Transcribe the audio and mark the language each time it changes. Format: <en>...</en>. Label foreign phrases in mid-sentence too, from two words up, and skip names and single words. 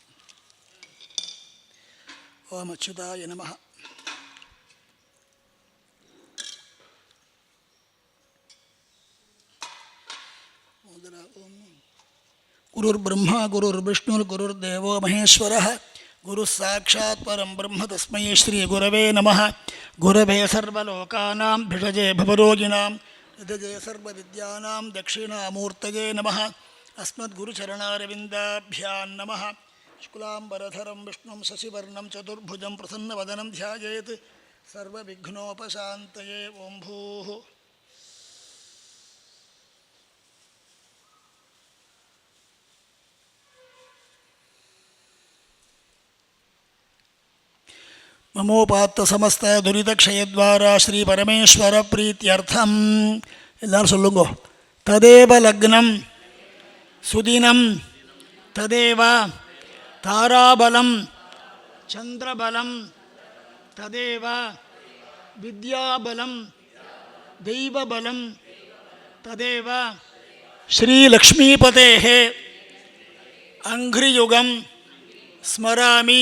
<sa>ओम् अच्युताय नमः. गुरुर् ब्रह्मा गुरुर् विष्णुर् गुरुर् देवो महेश्वरः गुरु साक्षात् परं ब्रह्म तस्मै श्री गुरवे नमः. गुरवे सर्वलोकानां भिषजे भवरोगिणाम् निधये सर्वविद्यानां दक्षिणामूर्तये नमः. अस्मद्गुरुचरणारविन्दाभ्यां नमः. शुक्लाम्बरधरं विष्णुं शशिवर्णं चतुर्भुजं प्रसन्नवदनं ध्यायेत् सर्वविघ्नोपशान्तये. ओं भूः ममोपात्त समस्त दुरितक्षयद्वारा श्री परमेश्वर प्रीत्यर्थम</sa> <ta>எல்லாரும் சொல்லுங்க.</ta> <sa>तदेव लग्नं सुदिनं तदेव ताराबलं चंद्रबलं तदेव विद्याबलं दैवबलं तदेव श्रीलक्ष्मीपतेः अंघ्रियुगं स्मरामि.</sa>